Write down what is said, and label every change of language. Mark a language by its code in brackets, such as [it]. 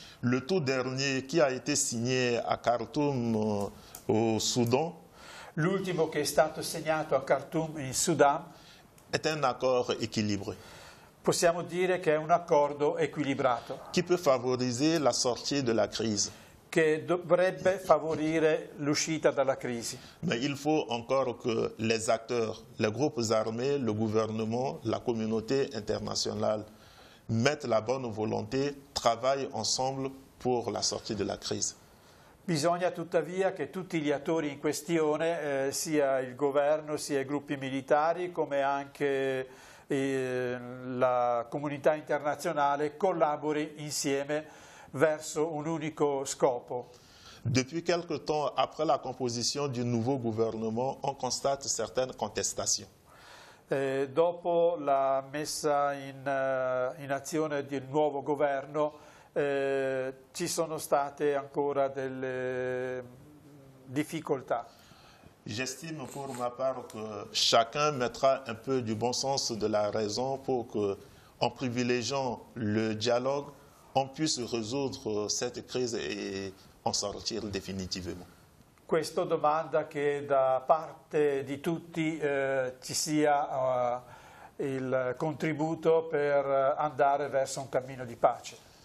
[fr] Le tout dernier qui a été signé à Khartoum au Soudan [it] L'ultimo che è stato segnato a Khartoum in Sudan [fr] est un accord équilibré [it] possiamo dire che è un accordo equilibrato [fr] qui peut favoriser la sortie de la crise. [it] che dovrebbe favorire l'uscita dalla crisi. [fr] Mais il faut encore que les acteurs, les groupes armés, le gouvernement, la communauté internationale mettent la bonne volonté, travaillent ensemble pour la sortie de la crise. [it] Bisogna tuttavia che tutti gli attori in questione, sia il governo, sia i gruppi militari, come anche la comunità internazionale, collabori insieme verso un unico scopo. [fr] Depuis quelque temps, après la composition du nouveau gouvernement, on constate certaines contestations. [it] Dopo la messa in azione del nuovo governo ci sono state ancora delle difficoltà. [fr] J'estime pour ma part que chacun mettra un peu du bon sens de la raison pour que, en privilégiant le dialogue, on puisse résoudre cette crise et en sortir définitivement. [it] Questo domanda che da parte di tutti ci sia il contributo per andare verso un cammino di pace.